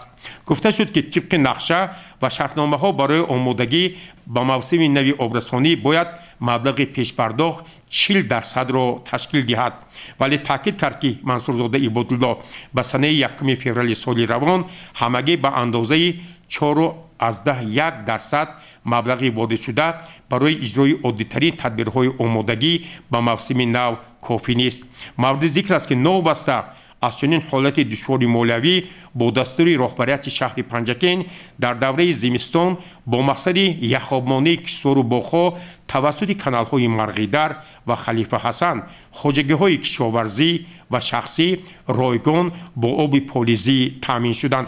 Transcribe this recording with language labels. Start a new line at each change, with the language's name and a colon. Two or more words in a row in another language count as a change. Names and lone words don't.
Tajik: гуфта шуд ки тибқи нақша ва шартномаҳо барои омодагӣ ба мавсими нави обрасонӣ бояд маблағи пешпардохт 40%-ро ташкил диҳад. вале таъкид кард ки Мансурзода Ибодулло ба санаи 1 феврали соли равон ҳамагӣ ба андозаи 4.1% маблағи ворид шуда барои иҷрои оддитарин тадбирҳои омодагӣ ба мавсими нав кофӣ нест. мавриди зикр аст ки новбаста аз чунин ҳолати душвори молиявӣ бо дастури роҳбарияти шаҳри Панҷакен дар давраи зимистон бо мақсади яхобмонии кишвору боғҳо тавассути каналҳои Марғидар ва Халифа Ҳасан хоҷагиҳои кишоварзӣ ва шахсӣ ройгон бо оби полизӣ таъмин шуданд.